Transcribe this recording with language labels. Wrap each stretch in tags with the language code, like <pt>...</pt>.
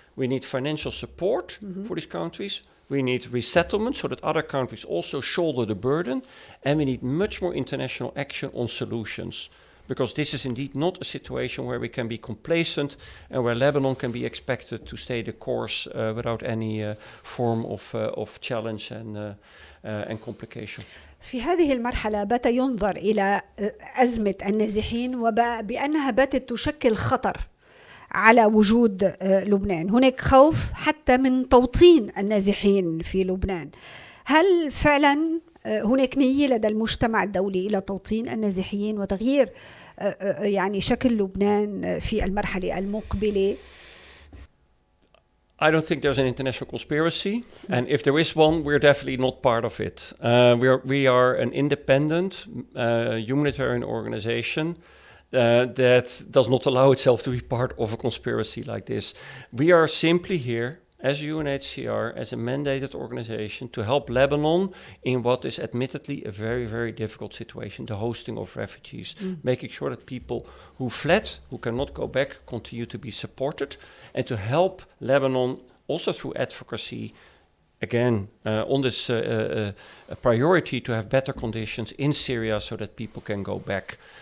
<en>We need financial support for these countries. We need resettlement so that other countries also shoulder the burden. And we need much more international action on solutions, because this is indeed not a situation where we can be complacent and where Lebanon can be expected to stay the course without any form of challenge and complication.</en> <ar>في هذه المرحلة بات ينظر إلى أزمة النازحين وبأنها باتت تشكل خطر على وجود لبنان. هناك خوف حتى من توطين النازحين في لبنان. هل فعلا هناك نية لدى المجتمع الدولي إلى توطين النازحين وتغيير يعني شكل لبنان في المرحلة المقبلة؟</ar> <en>I don't think there's an international conspiracy, and if there is one, we're definitely not part of it. We are an independent humanitarian organization that does not allow itself to be part of a conspiracy like this. We are simply here as UNHCR, as a mandated organization, to help Lebanon in what is admittedly a very, very difficult situation, the hosting of refugees, making sure that people who fled, who cannot go back, continue to be supported, and to help Lebanon also through advocacy, again, on this priority to have better conditions in Syria so that people can go back.</en>